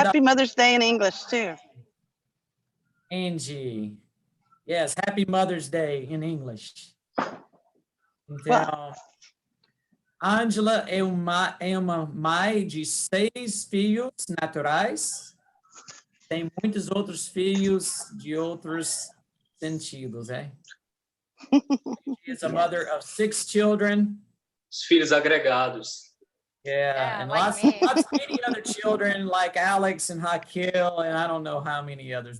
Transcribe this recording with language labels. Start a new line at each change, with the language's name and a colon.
English: Happy Mother's Day in English too. Angie. Yes, Happy Mother's Day in English.
Portuguese: Então, Angela é uma mãe de 6 filhos naturais. Tem muitos outros filhos de outros sentidos,
English: She is a mother of 6 children.
Portuguese: Os filhos agregados.
English: Yeah, and like lots many other children like Alex and Raquel, and I don't know how many others.